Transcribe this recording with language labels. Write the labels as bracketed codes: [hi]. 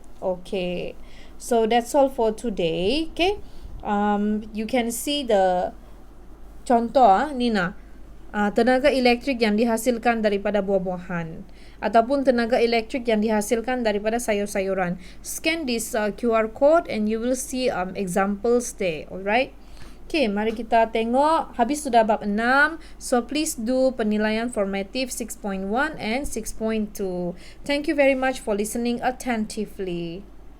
[en] Okay, so that's all for today. [ms] Okay, [en] you can see the [ms] contoh Nina, tenaga elektrik yang dihasilkan daripada buah-buahan ataupun tenaga elektrik yang dihasilkan daripada sayur-sayuran. [en] Scan this QR code and you will see examples there. Alright. Okay, [ms] mari kita tengok. Habis sudah bab 6. [en] So, please do penilaian formative 6.1 and 6.2. Thank you very much for listening attentively.